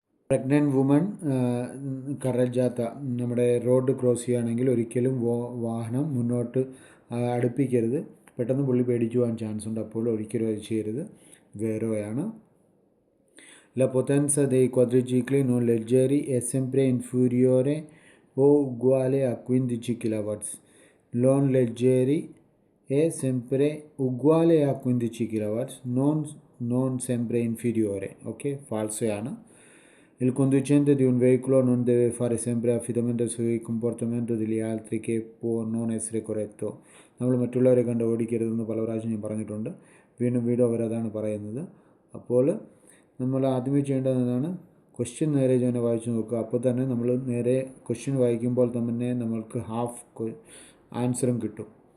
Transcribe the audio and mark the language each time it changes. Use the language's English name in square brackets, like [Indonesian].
[Malayalam] Pregnant woman കറജാത്ത നമ്മുടെ road cross ചെയ്യുകയാണെങ്കിൽ ഒരിക്കലും വാഹനം മുന്നോട്ട് അടുപ്പിക്കരുത്. പെട്ടെന്ന് പുള്ളി പേടിച്ചു പോകാൻ ചാൻസ് ഉണ്ട്. അപ്പോൾ ഒരിക്കലും അത് ചെയ്യരുത്. വേറെയാണ്. [Italian] La potenza dei quadricicli non leggeri è sempre inferiore o uguale a 15 kW. Non leggeri è sempre uguale a 15 kW, non sempre inferiore. Ok? Falsയാണ്. Il conducente di un veicolo non deve fare sempre affidamento sul comportamento degli altri che può non essere corretto. [Malayalam] നമ്മൾ മറ്റുള്ളവരെ കണ്ട് ഓടിക്കരുതെന്ന് പല പ്രാവശ്യം ഞാൻ പറഞ്ഞിട്ടുണ്ട്. വീണ്ടും അവരതാണ് പറയുന്നത്. അപ്പോൾ നമ്മൾ ആദ്യമേ ചെയ്യേണ്ടതാണ് ക്വസ്റ്റ്യൻ നേരെ തന്നെ വായിച്ചു നോക്കുക. അപ്പോൾ തന്നെ നമ്മൾ നേരെ ക്വസ്റ്റ്യൻ വായിക്കുമ്പോൾ തന്നെ നമ്മൾക്ക് ഹാഫ് ആൻസറും കിട്ടും.